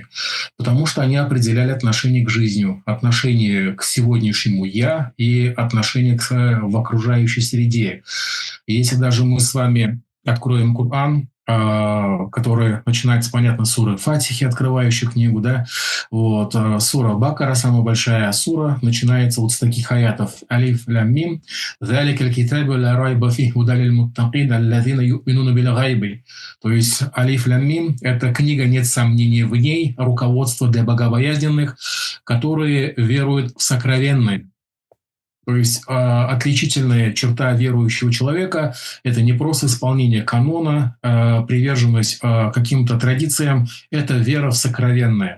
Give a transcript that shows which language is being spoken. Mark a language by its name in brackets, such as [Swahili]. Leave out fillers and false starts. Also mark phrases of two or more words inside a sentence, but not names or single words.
[Russian] Потому что они определяли отношение к жизни, отношение к сегодняшнему «я» и отношение в окружающей среде. И если даже мы с вами откроем Коран, который начинается, понятно, с суры Фатихи, открывающей книгу, да, сура Бакара, самая большая сура, начинается с таких аятов: [Arabic] «الم ذلك الكتاب لا ريب فيه هدى للمتقين الذين يؤمنون بالغيب». [Russian] То есть [Arabic] «الم» [Russian] — это книга, нет сомнений в ней, руководство для богобоязненных, которые веруют в сокровенное. То есть отличительная черта верующего человека – это не просто исполнение канона, приверженность каким-то традициям, это вера в сокровенное.